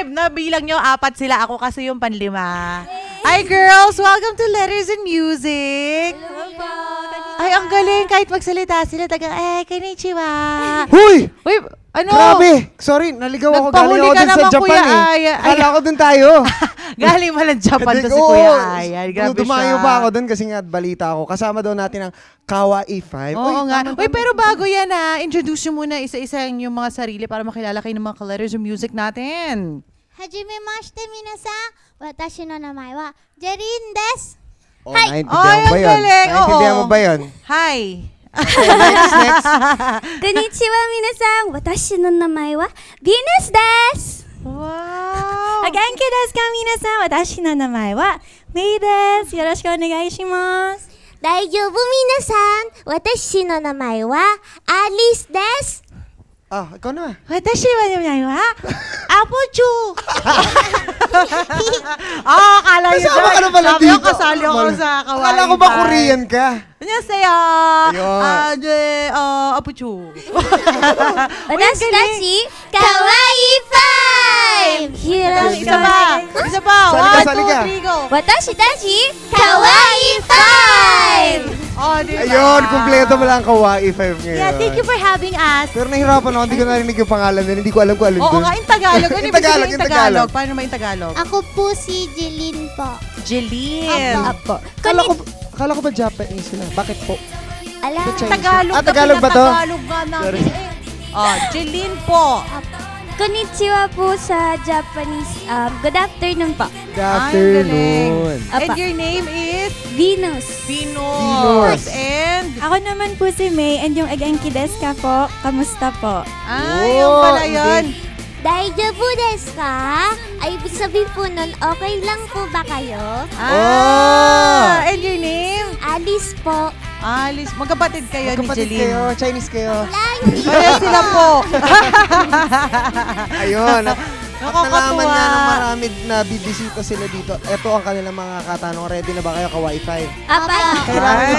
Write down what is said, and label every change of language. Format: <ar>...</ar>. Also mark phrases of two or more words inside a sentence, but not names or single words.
<tl>bilang nyo, 4 sila. Ako kasi yung panlima.</tl> <en>Hi girls! Welcome to Letters and Music!</en> <tl>Hello po! Ay, ang galing. Kahit magsalita sila, tagang, konnichiwa. Huy! Uy, ano? Grabe! Sorry, naligaw ako. Galing Nagpahuli ako ka dun sa naman, Japan Kuya eh. Aya. Akala ko dun tayo. Galing mo lang Japan to si Oo, Kuya Ayan. Grabe dumayo siya. pa ako dun kasi nga balita ako. Kasama daw natin ang Kawaii 5. Oo nga. Uy, pero bago yan introduce nyo muna isa-isa yung mga sarili para makilala kayo ng mga ka-letters and music natin.</tl> <ja>はじめまして皆さん、私の名前はJerinです.</ja> <tl>Oh, Ay, naintindihan mo ba ang yun? galing. Naintindihan Oo. mo ba yun? Hi. Next.</tl> <ja>こんにちは皆さん、私の名前はVenusです. Wow. 元気ですか皆さん、私の名前はMeiです. よろしくお願いします. 大丈夫皆さん、私の名前はAliceです.</ja> <tl>Ah, ikaw na.</tl> <ja>Watashi wa naman wa Apochu.</ja> <tl>Akala nyo Kasama ka na pala Sabi ko, dito. kasali ako sa Kawaii. Akala ko ba Korean ka? Annyeonghaseyo. Ayun. Apochu.</tl> <ja>Watashi tachi Kawaii 5.</ja> <tl>Isa pa. Isa pa. Salika, 1, 2, salika. 3, go.</tl> <ja>Watashi tachi Kawaii 5.</ja> <tl>Oh, diba? Ayun, kumpleto mo lang ang Kawaii 5 ngayon.</tl> <en>Yeah, thank you for having us.</en> <tl>Pero nahirapan ako, hindi ko narinig yung pangalan nila. Hindi ko alam kung alin Oo dun. nga, in Tagalog. Ano ibig sabihin in in Tagalog? Tagalog. Paano ba in Tagalog? Ako po si Jeline po. Jeline. Apo. Akala ko ba Japanese sila? Bakit po? Ala. Tagalog. Ah, Tagalog ba to? Tagalog nga namin. Oh, Jeline po. Konnichiwa po sa Japanese.</tl> <en>Good afternoon po. Good</en> <tl>Ay,</tl> <en>afternoon. And</en> <tl>Apa.</tl> <en>your name is? Venus. Venus. And?</en> <tl>Ako naman po si May and yung</tl> <ja>元気ですか</ja> <tl>po. Kamusta po? Ay, yung pala yun.</tl> <ja>大丈夫ですか?</ja> <tl>Ay, ibig sabihin po nun, okay lang po ba kayo?</tl> <en>Ah, and your name?</en> <tl>Alice po. Alice. Magkapatid kayo ni Magkapatid Jeline. kayo, Chinese kayo. Kaya sila po. Ayun. At nalaman Nakakatuwa. nga ng marami na bibisita sila dito. Ito ang kanilang mga katanong. Ready na ba kayo Kawaii 5? Apa. Kailangan ko</tl>